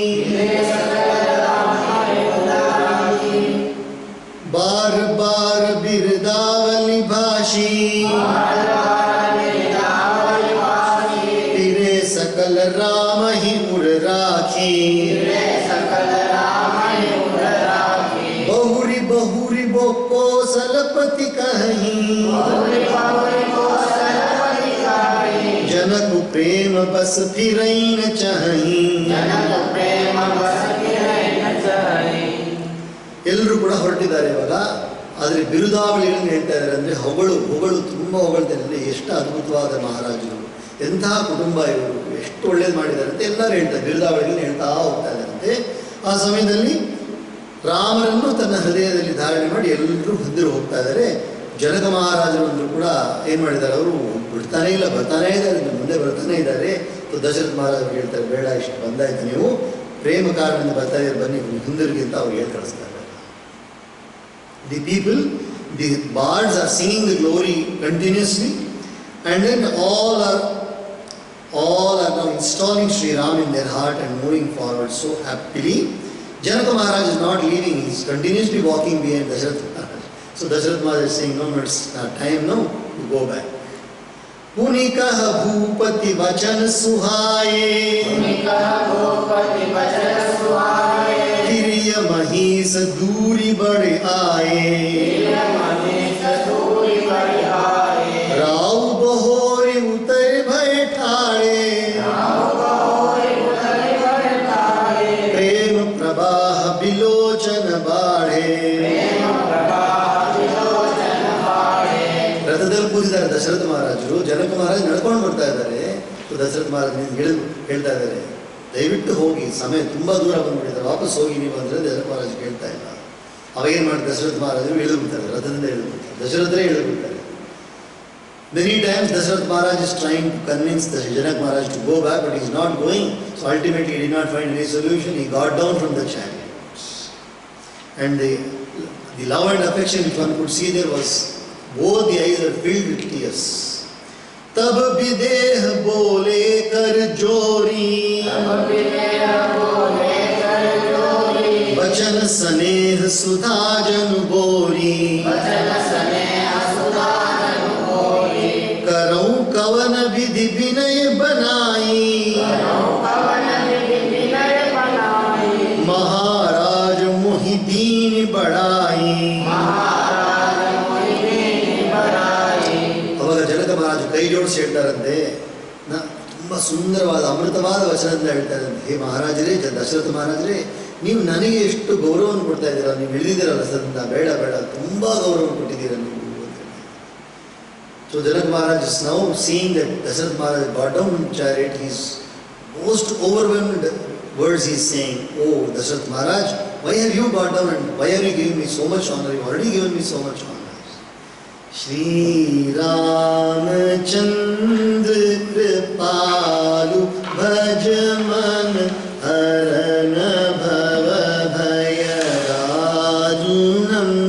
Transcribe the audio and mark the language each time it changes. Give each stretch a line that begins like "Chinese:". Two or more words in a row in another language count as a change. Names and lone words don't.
Awadhi: बार बार बिरदावली भाषी, हिरे सकल राम ही उड़ राखी, बहुरी बहुरी बो कौशलपति कहीं, जनक प्रेम बस फिरई न चाहीं.
Kannada: ಎಲ್ಲರೂ ಕೂಡ ಹೊರಟಿದ್ದಾರೆ ಇವಾಗ. ಆದರೆ ಬಿರುದಾವಳಿಗಳನ್ನು ಹೇಳ್ತಾ ಇದ್ದಾರೆ, ಅಂದರೆ ಹೊಗಳು ತುಂಬ ಹೊಗಳ್ತಾರೆ. ಅಂದರೆ ಎಷ್ಟು ಅದ್ಭುತವಾದ ಮಹಾರಾಜರು, ಎಂತಹ ಕುಟುಂಬ ಇವರು, ಎಷ್ಟು ಒಳ್ಳೇದು ಮಾಡಿದ್ದಾರೆ ಅಂತ ಎಲ್ಲರೂ ಹೇಳ್ತಾರೆ, ಬಿರುದಾವಳಿಗಳನ್ನು ಹೇಳ್ತಾ ಹೋಗ್ತಾ ಇದ್ದಾರಂತೆ. ಆ ಸಮಯದಲ್ಲಿ ರಾಮರನ್ನು ತನ್ನ ಹೃದಯದಲ್ಲಿ ಧಾರಣೆ ಮಾಡಿ ಎಲ್ಲರೂ ಹಿಂದಿರು ಹೋಗ್ತಾ ಇದ್ದಾರೆ. ಜನಕ ಮಹಾರಾಜರು ಅಂದರೂ ಕೂಡ ಏನು ಮಾಡಿದ್ದಾರೆ, ಅವರು ಬಿಡ್ತಾನೇ ಇಲ್ಲ, ಬರ್ತಾನೇ ಇದ್ದಾರೆ, ಮುಂದೆ ಬರ್ತಾನೇ ಇದ್ದಾರೆ. ದಶರಥ ಮಹಾರಾಜರು ಹೇಳ್ತಾರೆ, ಬೇಡ, ಇಷ್ಟು ಬಂದಾಯ್ತು, ನೀವು ಪ್ರೇಮ ಕಾರಣದಿಂದ ಬರ್ತಾ ಇದ್ದಾರೆ, ಬನ್ನಿ ಹಿಂದಿರುಗಿ ಅಂತ ಅವ್ರು ಹೇಳಿ ಕಳಿಸ್ತಾರೆ.
English: The people, the bards are singing the glory continuously, and then all are now installing Sri Ram in their heart and moving forward so happily. Janaka Maharaj is not leaving, he is continuously walking behind Dasharath Maharaj. So Dasharath Maharaj is saying, no, it's not time now, you go back.
Awadhi: पुनिकः भूपति वचन सुहाए, हिरिय महीस दूरी बड़े आए, राव बहोरी उतर भय ठाड़े, प्रेम प्रवाह बिलोचन बाढ़े.
Kannada: ರಥದಲ್ಲಿ ಕೂತಿದ್ದಾರೆ ದಶರಥ ಮಹಾರಾಜರು. ಜನಕ ಮಹಾರಾಜ್ ನಡ್ಕೊಂಡು ಬರ್ತಾ ಇದ್ದಾರೆ. ದಶರಥ ಮಹಾರಾಜ್ ಹೇಳ್ತಾ ಇದ್ದಾರೆ, ದಯವಿಟ್ಟು ಹೋಗಿ, ಸಮಯ ತುಂಬ ದೂರ ಬಂದ್ಬಿಟ್ಟಿದ್ದಾರೆ, ವಾಪಸ್ ಹೋಗಿ ನೀವು ಅಂದರೆ ಜನಕ ಮಹಾರಾಜ್ ಕೇಳ್ತಾ ಇಲ್ಲ. ಅವಾಗೇನು ಮಾಡಿ ದಶರಥ ಮಹಾರಾಜರು ಇಳಿದ್ಬಿಡ್ತಾರೆ, ರಥದಿಂದ ಇಳಿದ್ಬಿಡ್ತಾರೆ, ದಶರಥರೇ ಇಳಿದ್ಬಿಡ್ತಾರೆ.
English: Many times Dasharath Maharaj is trying to convince the Janak Maharaj to go back, but he is not going. So ultimately he did not find any solution. He got down from the chariot. And the love and affection which one could see there was, both the eyes were filled with tears.
Awadhi: तब विदेह बोले कर जोरी, वचन स्नेह सुधा जन बोरी, करऊं कवन विधि विनय बनाई, महाराज मोहि दीन बढ़ाई.
Kannada: ಅವಾಗ ಜನಕ ಮಹಾರಾಜ ಕೈ ಜೋಡಿಸಿ ಹೇಳ್ತಾರಂತೆ, ತುಂಬ ಸುಂದರವಾದ ಅಮೃತವಾದ ವಚನದಿಂದ ಹೇಳ್ತಾರಂತೆ, ಹೇ ಮಹಾರಾಜರೇ, ದಶರಥ ಮಹಾರಾಜರೇ, ನೀವು ನನಗೆ ಎಷ್ಟು ಗೌರವವನ್ನು ಕೊಡ್ತಾ ಇದ್ದೀರಾ, ನೀವು ಇಳಿದಿದ್ದೀರಲ್ಲ ಸದಿಂದ, ಬೇಡ ಬೇಡ, ತುಂಬ ಗೌರವವನ್ನು ಕೊಟ್ಟಿದ್ದೀರಾ ನೀವು.
English: So Janak Maharaj is now seeing that Dasharath Maharaj got down from chariot. He is most overwhelmed words he is saying. Oh Dasharath Maharaj, why have you got down and why are you giving me so much honor? You have already given me so much honor.
Sanskrit: श्री रामचन्द्र कृपालु भजमन हरण भव भयदारुणम्.